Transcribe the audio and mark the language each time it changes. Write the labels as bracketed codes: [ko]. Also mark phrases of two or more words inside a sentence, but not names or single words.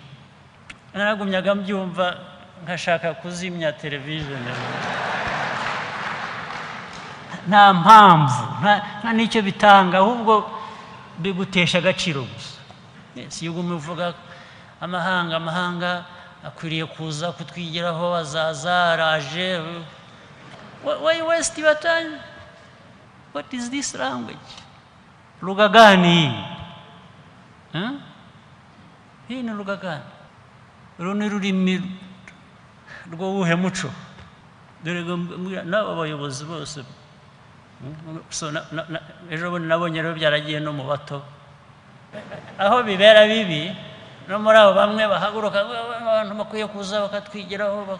[rw] Naragumyaga mbyumva nkashaka kuzimya television. Nta mpamvu, nta n'icyo bitanga, ahubwo bigutesha agaciro gusa. Si yugume uvuga amahanga akwiriye kuza kutwigiraho, azaza, araje. [en] Why waste your time? What is this language? [sw] Lugha gani hii? Hii ni lugha gani? [rw] Uru ni rurimi rw'uwuhe muco? Dore n'abo bayobozi bose. Ejo bundi nabonye rero byaragiye no mu bato, aho bibera bibi, no muri abo bamwe bahaguruka, abantu bakwiye kuza bakatwigiraho.